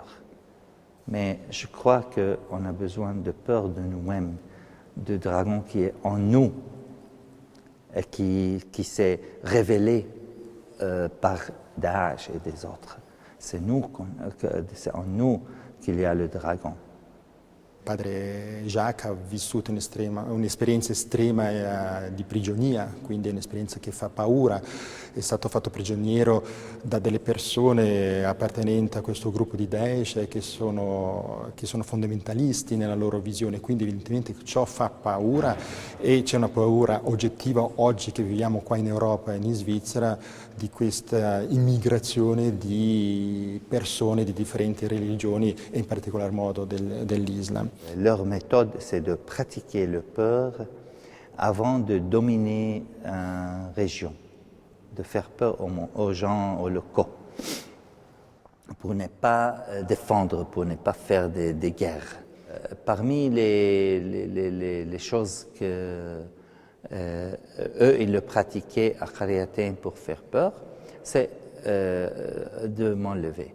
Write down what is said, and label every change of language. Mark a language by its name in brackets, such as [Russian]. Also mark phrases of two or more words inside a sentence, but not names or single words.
[French] Mais je crois qu'on a besoin de peur de nous-mêmes, de dragon qui est en nous et qui s'est révélé par Daesh et des autres. C'est en nous qu'il y a le dragon. [Italian] Padre Jacques ha vissuto un'esperienza estrema di prigionia, quindi è un'esperienza che fa paura. È stato fatto prigioniero da delle persone appartenenti a questo gruppo di Daesh che sono fondamentalisti nella loro visione, quindi evidentemente ciò fa paura e c'è una paura oggettiva oggi che viviamo qua in Europa e in Svizzera di questa immigrazione di persone di differenti religioni e in particolar modo dell'Islam. [French] Leur méthode, c'est de pratiquer le peur avant de dominer une région, de faire peur aux gens, aux locaux, pour ne pas défendre, pour ne pas faire des guerres. Parmi les choses que eux, ils le pratiquaient à Khariatin pour faire peur, c'est de m'enlever.